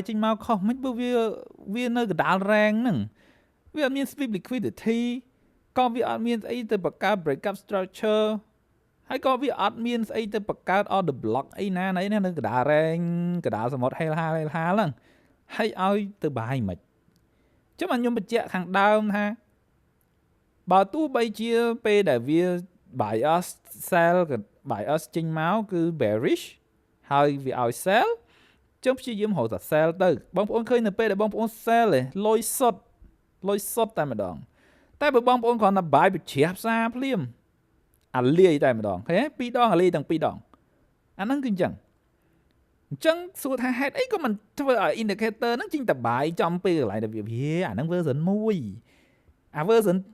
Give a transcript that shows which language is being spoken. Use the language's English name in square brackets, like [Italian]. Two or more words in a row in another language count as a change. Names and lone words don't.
[Khmer] ចេញមកខុសមិនបើវានៅកណ្ដាលរែងហ្នឹងវាអត់មាន [English] sweep liquidity [Khmer] ក៏វាអត់មានស្អីទៅបង្កើត [English] breakup structure [Khmer] ហើយក៏វាអត់មានស្អីទៅបង្កើត [English] order block [Khmer] អីណា នៅកណ្ដាលរែងកណ្ដាលសមុទ្រហេលហាលហ្នឹងហើយឲ្យទៅបាយមិនចាំខ្ញុំបញ្ជាក់ខាងដើមថាបើទោះបី ជាពេលដែលវា [English] bias sell bias [Khmer] ចេញមកគឺ bearish ហើយវាឲ្យ sell ចាំព្យាយាមរកតែ sell ទៅបងប្អូនឃើញនៅពេលដែលបងប្អូន sell ឯងលុយសុទ្ធតែម្ដងតែបើបងប្អូនគ្រាន់តែ buy បញ្ជ្រាបផ្សារភ្លាមអាលាយតែម្ដងឃើញទេ2ដងអាលាយទាំង2ដងអាហ្នឹងគឺអញ្ចឹងសួរថាហេតុអីក៏មិនធ្វើឲ្យ indicator ហ្នឹងចេញតែ buy ចំពេលកន្លែងដែលវាអាហ្នឹង version 1អា version